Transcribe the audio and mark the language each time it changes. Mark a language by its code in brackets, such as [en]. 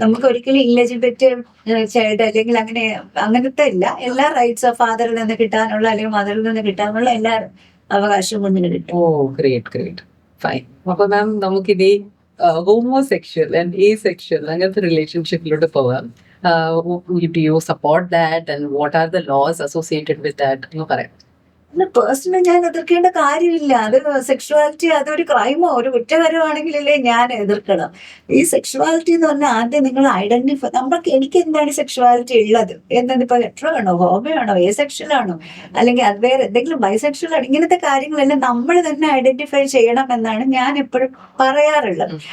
[ml] നമുക്ക് ഒരിക്കലും ഇല്ലെജിബിലിറ്റി ചൈൽഡ് അല്ലെങ്കിൽ അങ്ങനത്തെ ഇല്ല, എല്ലാ റൈറ്റ്സും ഫാദറിൽ നിന്ന് കിട്ടാനുള്ള അല്ലെങ്കിൽ മദറിൽ നിന്ന് കിട്ടാനുള്ള എല്ലാ അവകാശവും കുഞ്ഞിന് കിട്ടും. [en] Great great, fine. [ml] അപ്പൊ മാം നമുക്കിനി ഹോമോസെക്ഷൽ ആൻഡ് ഏസെക്ഷൽ അങ്ങനത്തെ റിലേഷൻഷിപ്പിലോട്ട് പോവാം. [en] Do you support that and what are the laws associated with that [ml] എന്ന് പറയാം. പേഴ്സണലി ഞാൻ എതിർക്കേണ്ട കാര്യമില്ല. അത് സെക്ഷുവാലിറ്റി അതൊരു ക്രൈമോ ഒരു കുറ്റകരമാണെങ്കിലല്ലേ ഞാൻ എതിർക്കണം. ഈ സെക്ഷുവാലിറ്റി എന്ന് പറഞ്ഞാൽ ആദ്യം നിങ്ങൾ ഐഡന്റിഫൈ, എനിക്ക് എന്താണ് സെക്ഷുവാലിറ്റി ഉള്ളത് എന്നതിപ്പോ ലെറ്റർ ആണോ, ഹോമോ ആണോ, ഏ സെക്ഷൽ ആണോ, അല്ലെങ്കിൽ അത് വേറെ എന്തെങ്കിലും ബൈസെക്ഷൽ ആണ്, ഇങ്ങനത്തെ കാര്യങ്ങളെല്ലാം നമ്മൾ തന്നെ ഐഡന്റിഫൈ ചെയ്യണം എന്നാണ് ഞാൻ എപ്പോഴും പറയാറുള്ളത്.